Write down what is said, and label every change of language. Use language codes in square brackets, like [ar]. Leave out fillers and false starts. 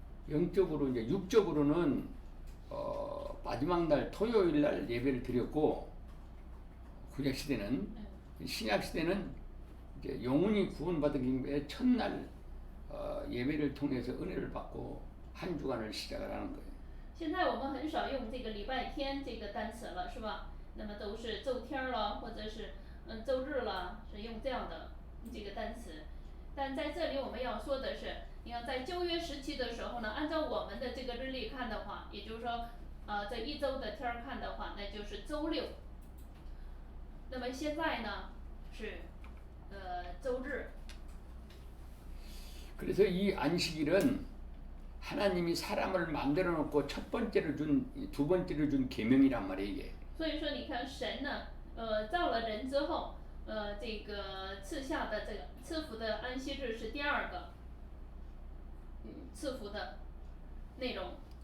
[ko] 영적으로 이제 육적으로는 마지막 날 토요일 날 예배를 드렸고 구약 시대는 신약 시대는 이제 영혼이 구원받은 김에 첫날 예배를 통해서 은혜를 받고 한 주간을 시작을 하는 거예요. [zh] 现在我们很少用这个礼拜天这个单词了，是吧？那么都是周天了，或者是周日了，是用这样的这个单词。但在这里我们要说的是，你看在旧约时期的时候呢，按照我们的这个日历看的话，也就是说，这一周的天儿看的话，那就是周六。那么现在呢是周日。 [ko] 그래서 이 안식일은 하나님이 사람을 만들어 놓고 첫 번째로 두 번째로 준 계명이란 말이에요, 이게. [zh] 所以说，你看神呢，造了人之后，这个赐下的这个赐福的安息日是第二个，赐福的内容。